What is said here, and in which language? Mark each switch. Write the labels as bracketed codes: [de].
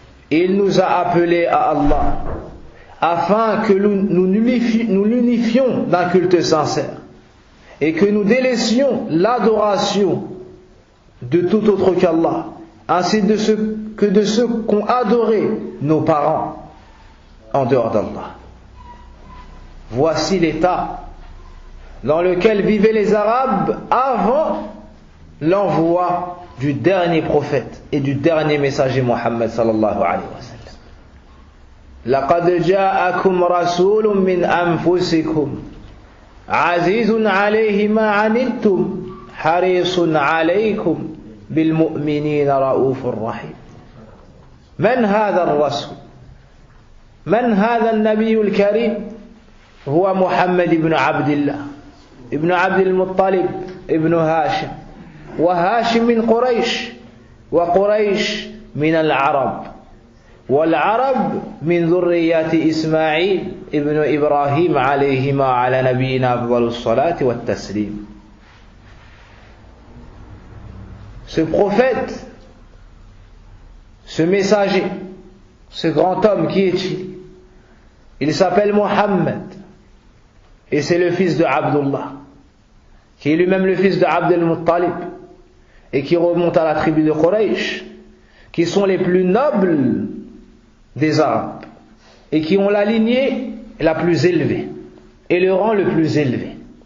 [fr] Il nous a appelés à Allah afin que nous l'unifions d'un culte sincère et que nous délaissions l'adoration de tout autre qu'Allah, ainsi que de ceux qu'ont adoré nos parents en dehors d'Allah. Voici l'état dans lequel vivaient les Arabes avant l'envoi du dernier prophète et du dernier messager Muhammad sallallahu alayhi wa sallam. [ar] لقد جاءكم رسول من أنفسكم عزيز عليه ما عنتم حريص عليكم بالمؤمنين رؤوف رحيم. من هذا الرسول؟ من هذا النبي الكريم؟ هو محمد بن عبد الله ابن عبد المطلب ابن هاشم، وهاشم من قريش، وقريش من العرب، والعرب من ذرية إسماعيل ابن إبراهيم عليهما على نبينا أفضل الصلاة والتسليم. [fr] Ce prophète, ce messager, ce grand homme, qui est-il? Il s'appelle Mohammed et c'est le fils de Abdullah, qui est lui-même le fils de Abd al-Muttalib et qui remonte à la tribu de Quraysh, qui sont les plus nobles des Arabes et qui ont la lignée la plus élevée et le rang le plus élevé.